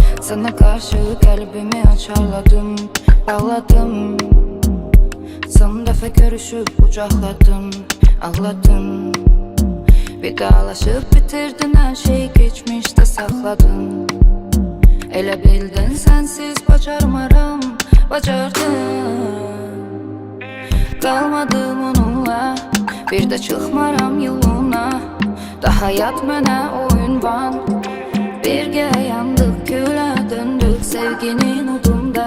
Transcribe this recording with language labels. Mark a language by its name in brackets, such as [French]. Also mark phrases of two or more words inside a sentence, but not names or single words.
[Turkish] Sana karşı kalbimi açarladım, bağladım. Son defa görüşüp kucakladım, ağladım. Vidalaşıp bitirdin her şeyi, geçmişte sakladın. [Azerbaijani] Elə bildin sensiz bacarmaram, bacardın. Qalmadım onunla, bir de çıxmaram yoluna. Daha yat mənə o ünvan, birgə yandıq, külə döndük sevginin udunda.